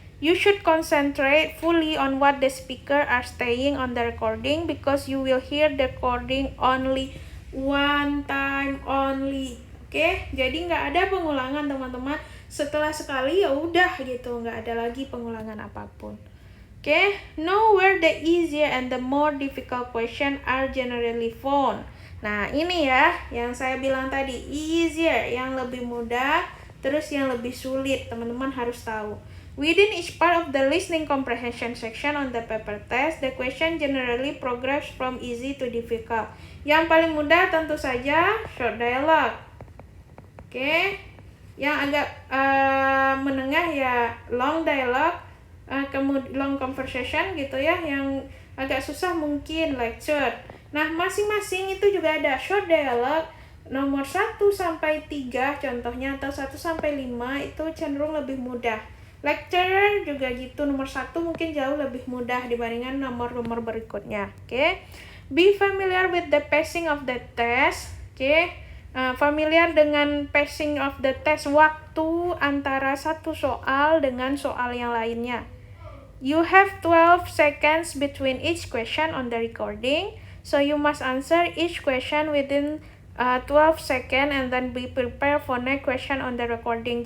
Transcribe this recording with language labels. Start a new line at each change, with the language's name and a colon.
English: You should concentrate fully on what the speaker are saying on the recording because you will hear the recording only one time only.
Indonesian: Oke, jadi nggak ada pengulangan teman-teman. Setelah sekali ya udah gitu, nggak ada lagi pengulangan apapun.
English: Oke, know where the easier and the more difficult question are generally found.
Indonesian: Nah, ini ya yang saya bilang tadi, easier yang lebih mudah, terus yang lebih sulit, teman-teman harus tahu.
English: Within each part of the listening comprehension section on the paper test, the question generally progress from easy to difficult.
Indonesian: Yang paling mudah tentu saja short dialogue. Oke, yang agak menengah ya long dialogue, kemudian long conversation gitu ya. Yang agak susah mungkin lecture. Nah, masing-masing itu juga ada short dialogue nomor 1 sampai 3 contohnya, atau 1 sampai 5 itu cenderung lebih mudah. Lecturer juga gitu, nomor 1 mungkin jauh lebih mudah dibandingkan nomor-nomor berikutnya. Oke.
English: Be familiar with the pacing of the test. Oke.
Indonesian: Familiar dengan
English: pacing of the test,
Indonesian: waktu antara satu soal dengan soal yang lainnya.
English: You have 12 seconds between each question on the recording, so you must answer each question within 12 seconds and then be prepared for next question on the recording.